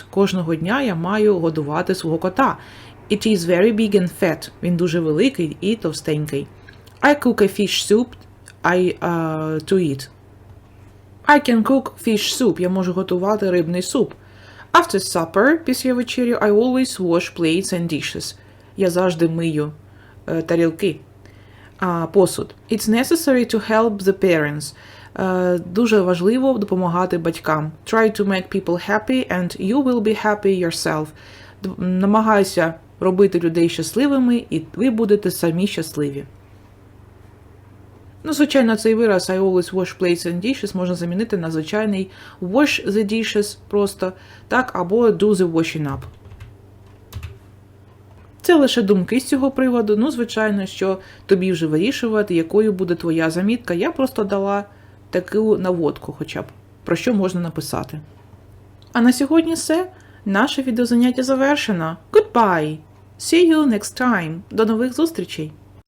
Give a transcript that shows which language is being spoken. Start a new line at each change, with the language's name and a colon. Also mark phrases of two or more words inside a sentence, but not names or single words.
Ukrainian: Кожного дня я маю годувати свого кота.
English: It is very big and fat.
Ukrainian: Він дуже великий і товстенький.
English: I cook a fish soup to eat. I can cook fish soup.
Ukrainian: Я можу готувати рибний суп.
English: After supper,
Ukrainian: після вечері,
English: I always wash plates and dishes.
Ukrainian: Я завжди мию тарілки. Посуд.
English: It's necessary to help the parents.
Ukrainian: Дуже важливо допомагати батькам.
English: Try to make people happy and you will be happy yourself.
Ukrainian: Намагайся робити людей щасливими, і ви будете самі щасливі. Ну, звичайно, цей вираз
English: I always wash plates and dishes
Ukrainian: можна замінити на звичайний
English: wash the dishes
Ukrainian: просто, так, або
English: do the washing up.
Ukrainian: Це лише думки з цього приводу. Ну, звичайно, що тобі вже вирішувати, якою буде твоя замітка. Я просто дала таку наводку хоча б, про що можна написати. А на сьогодні все. Наше відеозаняття завершено.
English: Goodbye! See you next time.
Ukrainian: До нових зустрічей!